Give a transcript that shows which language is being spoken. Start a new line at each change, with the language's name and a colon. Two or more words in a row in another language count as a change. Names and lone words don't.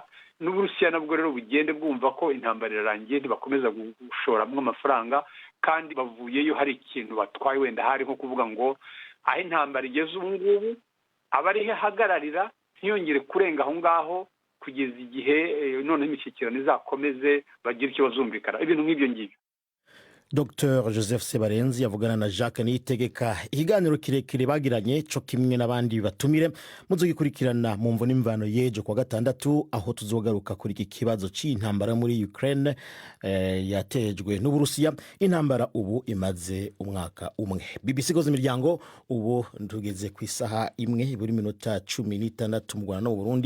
Kinyarwanda: N'Uburusiya nabwo rero bugende bwumva ko intambara irarangiye, ntibakomeza gushoramo amafaranga, kandi bavuyeyo hari ikintu batwaye, wenda hari nko kuvuga ngo aho intambara igeze ubu ngubu aba ariho hagararira, ntiyongere kurenga aho ngaho, kugeza igihe none imishyikirano izakomeze bagire icyo bazumvikana ibintu nk'ibyo ngibyo. Dr Joseph Sebarenzi yavugana na Jacques Niyitegeka.
Rundi: Ikiganiro kirekire bagiranye cyo kimwe n'abandi batumire muzogikurikirana mu mvo n'imvano yejo kwa gatandatu aho tuzogaruka kuri iki kibazo c'intambara muri Ukraine yatejwe n'Uburusiya. Intambara ubu imaze umwaka umwe. BBC Gahuzamiryango ubu tugeze ku isaha imwe buri minota 16 mu Rwanda no mu Burundi.